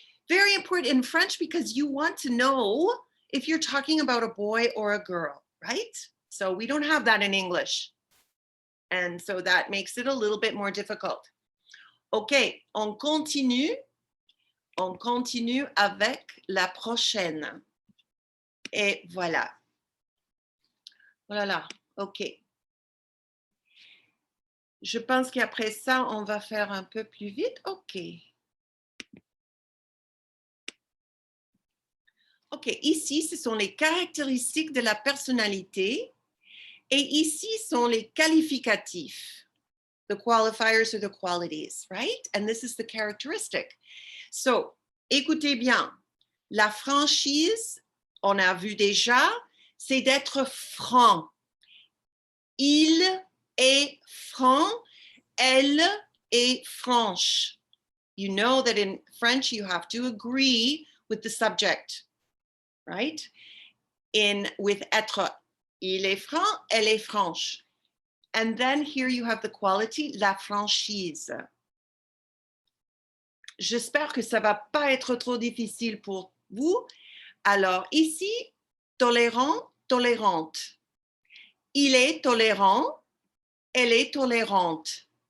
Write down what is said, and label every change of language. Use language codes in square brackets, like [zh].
[en] Very important in French because you want to know if you're talking about a boy or a girl, right? So we don't have that in English. And so that makes it a little bit more difficult. [fr] OK, on continue. On continue avec la prochaine. Et voilà. Voilà, OK. Je pense qu'après ça, on va faire un peu plus vite. OK. OK, ici, ce sont les caractéristiques de la personnalité. Et ici sont les qualificatifs. [en] The qualifiers or the qualities, right? And this is the characteristic. [fr] So, écoutez bien. La franchise, on a vu déjà, c'est d'être franc. Il est franc. Elle est franche. [en] You know that in French, you have to agree with the subject, right? [fr] With être, il est franc, elle est franche. [en] And then here you have the quality, la franchise. [fr] J'espère que ça ne va pas être trop difficile pour vous. Alors, ici, tolérant, tolérante. Il est tolérant, elle est tolérante.